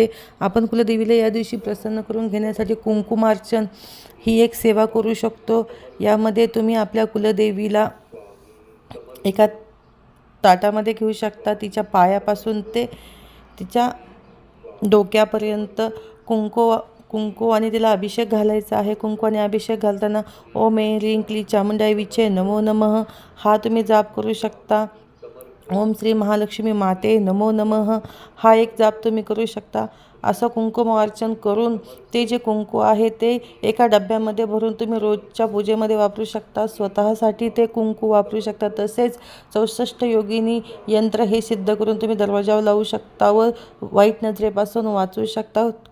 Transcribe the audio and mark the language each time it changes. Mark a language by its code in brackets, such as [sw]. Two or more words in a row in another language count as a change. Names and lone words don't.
[mr] आपण कुलदेवीला या दिवशी प्रसन्न करून घेण्यासाठी कुंकुमार्चन ही एक सेवा करू शकतो. यामध्ये तुम्ही आपल्या कुलदेवीला एका ताटामध्ये घेऊ शकता. तिच्या पायापासून ते तिच्या डोक्यापर्यंत कुंकू आणि तिला अभिषेक घालायचा आहे. कुंकू आणि अभिषेक घालताना [sa] ओम ऐं ह्रीं क्लीं चामुंडाई विचे नमो नमः [mr] हा तुम्ही जाप करू शकता. [sa] ओम श्री महालक्ष्मी माते नमो नमः [mr] हा एक जाप तुम्ही करू शकता. असं कुंकुमार्चन करून ते जे कुंकू आहे ते एका डब्यामध्ये भरून तुम्ही रोजच्या पूजेमध्ये वापरू शकता. स्वतःसाठी ते कुंकू वापरू शकता. तसेच 64 योगिनी यंत्र हे सिद्ध करून तुम्ही दरवाजावर लावू शकता व वाईट नजरेपासून वाचू शकता.